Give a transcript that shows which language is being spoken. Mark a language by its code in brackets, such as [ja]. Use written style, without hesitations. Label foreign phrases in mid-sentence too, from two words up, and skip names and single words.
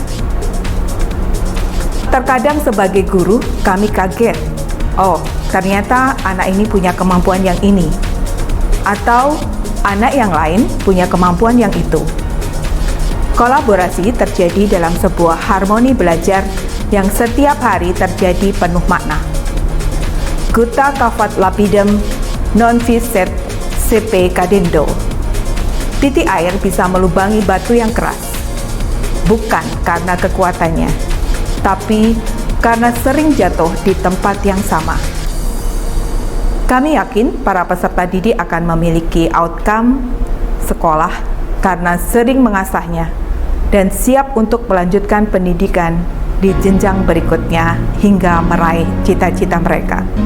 [id] Terkadang sebagai guru, kami kaget, oh ternyata anak ini punya kemampuan yang ini, atau anak yang lain punya kemampuan yang itu. Kolaborasi terjadi dalam sebuah harmoni belajar yang setiap hari terjadi penuh makna. [la] Gutta cavat lapidem non vis-sed sepe cadendo. [id] Titik air bisa melubangi batu yang keras. bukan karena kekuatannya, tapi karena sering jatuh di tempat yang sama. Kami yakin para peserta didik akan memiliki outcome sekolah karena sering mengasahnya dan siap untuk melanjutkan pendidikan di jenjang berikutnya hingga meraih cita-cita mereka.